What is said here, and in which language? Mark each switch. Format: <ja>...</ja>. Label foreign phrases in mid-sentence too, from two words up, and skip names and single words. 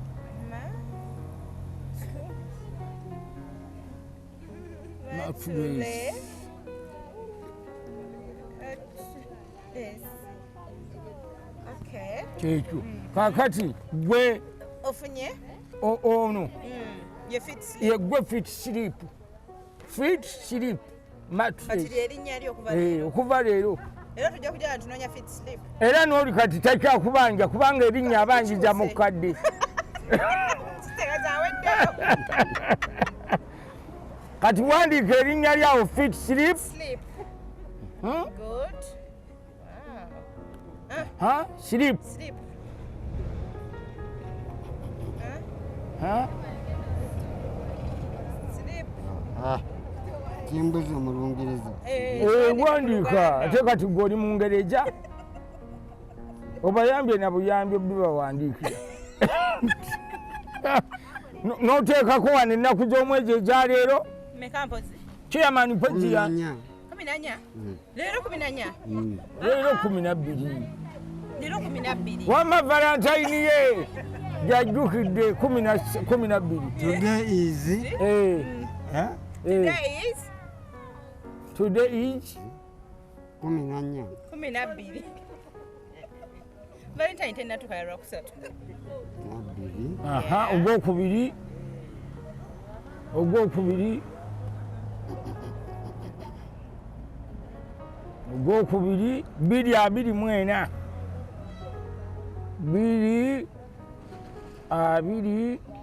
<lg>Mattress. Okay. Kyekyo. Kakati gwe Ofunye? ono. Ye fit slip. Ye gwe fit slip. Fit slip mattress. Kati lyerinnya lyo okuva leero. Okuva leero. Era tujja kujja tunoonya fit slip. Era n'oli kati takyakubanja kubanga erinnya abanjiza mu kadde. Kitegeeza aweddeyo. Kati wandiika erinnya lyawo fit slip. Slip. Huh? Good. Huh? Slip. Slip. Huh? Slip. Kimbuzi mu Lungereza. Wandiika ate kati gw'oli mu Ngereja. Obayambye na buyambye bibawandiikira. N'oteekako wano ennaku z'omwezi eza leero. Meka mpozi? Chairman Pejji ya 14. Leero 14. leero 12. Leero 12. Wamma Valentine ye jajjukidde 12.</lg> <en>Today is Today is</en> <lg>14. 12. Valentine tennatuuka ya Lwakusatu. aha ogwokubiri 224 2</lg>